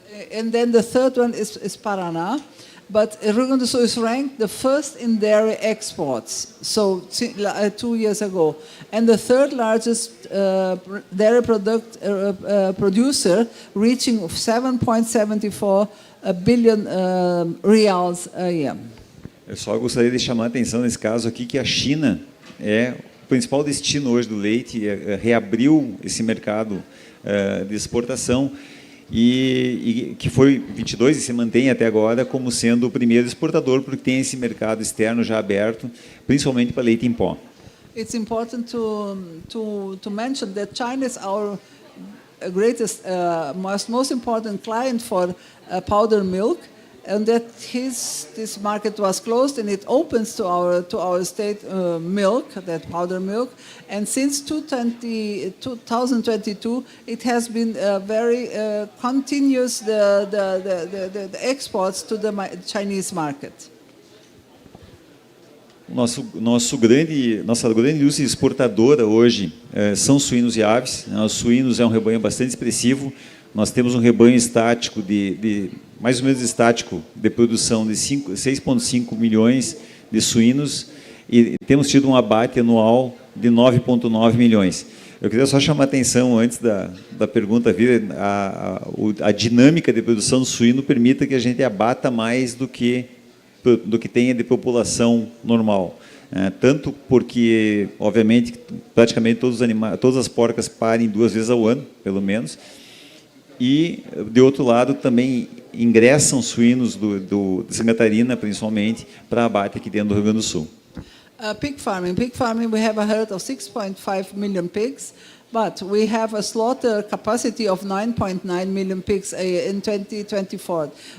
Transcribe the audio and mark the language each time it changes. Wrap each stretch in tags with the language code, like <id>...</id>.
<en>And then the third one is Paraná. But Rio Grande do Sul is ranked the first in dairy exports, so 2 years ago. And the third largest dairy producer, reaching 7.74 billion reals a year.</en> <pt>Eu só gostaria de chamar a atenção nesse caso aqui que a China é o principal destino hoje do leite, reabriu esse mercado de exportação, e que foi 22 e se mantém até agora como sendo o primeiro exportador, porque tem esse mercado externo já aberto, principalmente para leite em pó.</pt> <en>It's important to mention that China is our greatest, most important client for powder milk, and that this market was closed and it opens to our state milk, that powder milk, and since 2022 it has been very continuous the exports to the Chinese market.</en> <pt>Nossa grande indústria exportadora hoje são suínos e aves. Os suínos é um rebanho bastante expressivo. Nós temos um rebanho estático mais ou menos estático de produção de 6,5 milhões de suínos e temos tido um abate anual de 9,9 milhões. Eu queria só chamar a atenção, antes da pergunta vir, a dinâmica de produção do suíno permite que a gente abata mais do que tenha de população normal. Tanto porque, obviamente, praticamente todas as porcas parem 2 vezes ao ano, pelo menos, e, de outro lado, também ingressam suínos de Santa Catarina, principalmente, para abate aqui dentro do Rio Grande do Sul.</pt> <en>Pig farming, we have a herd of 6.5 million pigs, but we have a slaughter capacity of 9.9 million pigs in 2024.</en>